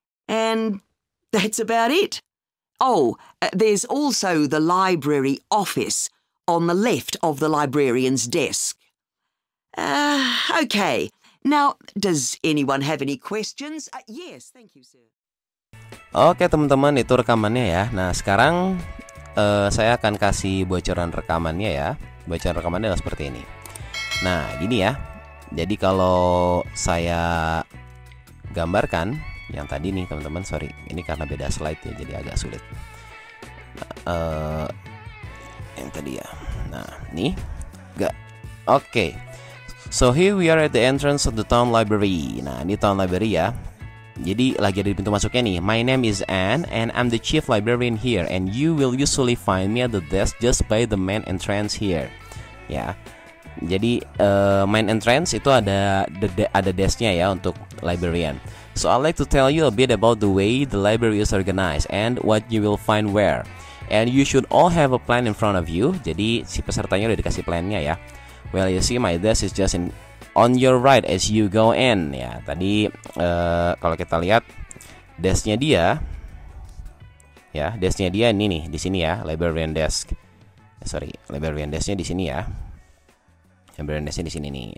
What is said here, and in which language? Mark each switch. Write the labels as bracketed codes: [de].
[en] And that's about it. Oh, there's also the library office on the left of the librarian's desk. Okay. Now, does anyone have any questions? Yes, thank you, sir. [id] Oke teman-teman, itu rekamannya ya. Nah sekarang saya akan kasih bocoran rekamannya ya. Bocoran rekamannya adalah seperti ini. Nah gini ya. Jadi kalau saya gambarkan yang tadi nih teman-teman, sorry, ini karena beda slide ya, jadi agak sulit. Nah, yang tadi ya. Nah nih, enggak. Oke. [en] So here we are at the entrance of the town library. [id] Nah ini town library ya. Jadi lagi ada di pintu masuknya nih. [en] My name is Anne and I'm the chief librarian here, and you will usually find me at the desk just by the main entrance here. [id] Ya. Jadi main entrance itu ada desknya ya untuk librarian. [en] So I'd like to tell you a bit about the way the library is organized and what you will find where. And you should all have a plan in front of you. [id] Jadi si pesertanya udah dikasih plannya ya. [en] Well, you see my desk is just on your right as you go in ya. [id] Tadi kalau kita lihat desknya dia ya, desknya dia ini nih di sini ya, librarian desk. Librarian desknya di sini ya. Librarian desknya di sini nih.